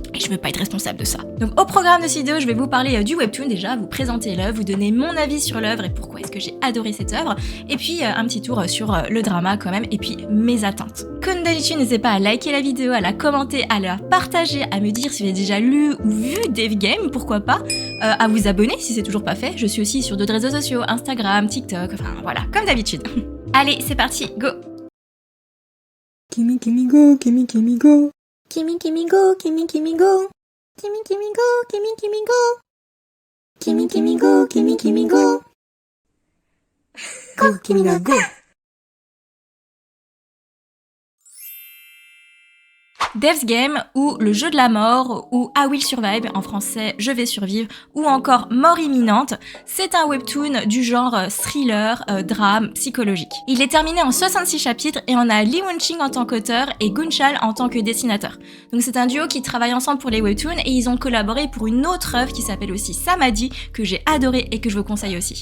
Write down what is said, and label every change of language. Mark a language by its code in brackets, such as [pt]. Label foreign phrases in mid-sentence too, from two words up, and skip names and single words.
[fr] Et je veux pas être responsable de ça. Donc au programme de cette vidéo, je vais vous parler du webtoon déjà, vous présenter l'œuvre, vous donner mon avis sur l'œuvre et pourquoi est-ce que j'ai adoré cette œuvre, et puis un petit tour sur le drama quand même, et puis mes attentes. Comme d'habitude, n'hésitez pas à liker la vidéo, à la commenter, à la partager, à me dire si vous avez déjà lu ou vu Death Game, pourquoi pas, à vous abonner si c'est toujours pas fait. Je suis aussi sur d'autres réseaux sociaux, Instagram, TikTok, enfin voilà, comme d'habitude. Allez, c'est parti, go! [en] Kimi Kimi go, Kimi Kimi go. Kimi Kimi go, Kimi Kimi go. Kimi Kimi go, Kimi Kimi go. Kimi Kimi go, Kimi Kimi go. Go, Kimina, go. [fr] Death Game ou Le jeu de la mort ou I Will Survive, en français Je vais survivre, ou encore Mort imminente, c'est un webtoon du genre thriller, drame, psychologique. Il est terminé en 66 chapitres et on a Lee Won-ching en tant qu'auteur et Gunchal en tant que dessinateur. Donc c'est un duo qui travaille ensemble pour les webtoons et ils ont collaboré pour une autre œuvre qui s'appelle aussi Samadhi, que j'ai adoré et que je vous conseille aussi.